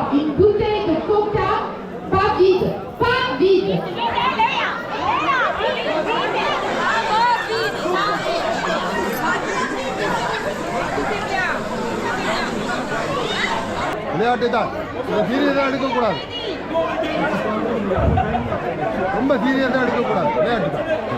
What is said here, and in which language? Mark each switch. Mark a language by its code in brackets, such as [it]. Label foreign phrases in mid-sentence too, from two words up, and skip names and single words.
[fr] Une bouteille de coca, pas vide, pas vide. [ta] விளையாட்டு தான், சீரியஸாக எடுக்கக்கூடாது. ரொம்ப சீரியஸாக எடுக்கக்கூடாது. விளையாட்டு தான்.